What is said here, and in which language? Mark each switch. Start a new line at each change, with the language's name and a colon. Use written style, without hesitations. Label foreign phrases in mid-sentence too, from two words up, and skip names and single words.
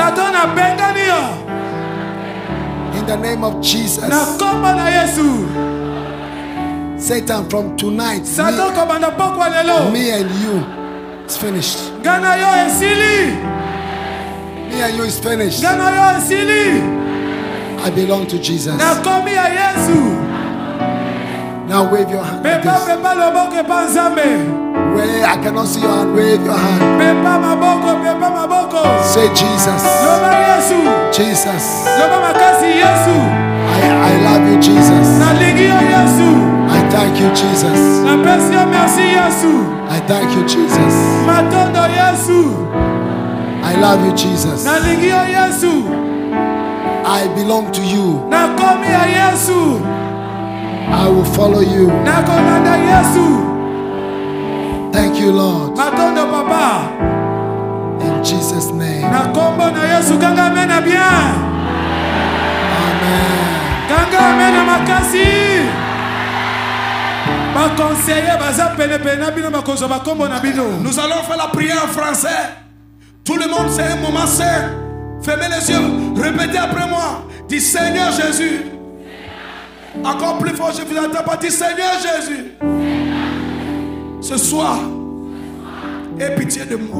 Lingala: Satan abengani yo.
English: In the name of Jesus.
Lingala: Na kombo na Yesu.
English: Satan, from tonight,
Lingala: Satan kobanda pokwa lelo.
English: me and you, it's finished.
Lingala: Gana yo esili.
English: Me and you is finished.
Lingala: Gana yo esili.
English: I belong to Jesus.
Lingala: Na komi ya Yesu.
English: Now wave your hand like
Lingala: Pepa
English: this.
Lingala: pepa loboko pa Nzambe.
English: Where I cannot see your hand, wave your hand.
Lingala: Pepa maboko, pepa maboko.
English: Say Jesus.
Lingala: Loba Yesu.
English: Jesus.
Lingala: Loba makasi Yesu.
English: I love you, Jesus.
Lingala: Na ligi yo Yesu.
English: I thank you, Jesus.
Lingala: Na pesi yo merci Yesu.
English: I thank you, Jesus.
Lingala: Matondo Yesu.
English: I love you, Jesus.
Lingala: Na ligi yo Yesu.
English: I belong to you.
Lingala: Na komi ya Yesu.
English: I will follow you.
Lingala: Na kolanda Yesu.
English: Thank you, Lord.
Lingala: Matondo papa.
English: In Jesus' name.
Lingala: Na kombo na Yesu kanga mena bien.
English: Amen.
Lingala: Kanga mena makasi. Ba conseiller baza pene pene na bino bakozo ba kombo na bino.
French: Nous allons faire la prière en français. Tout le monde, c'est un moment saint. Fermez les yeux. Répétez après moi. Dis Seigneur Jésus. Encore plus fort, je vous entends pas. Dis Seigneur Jésus. Ce soir, aie pitié de moi.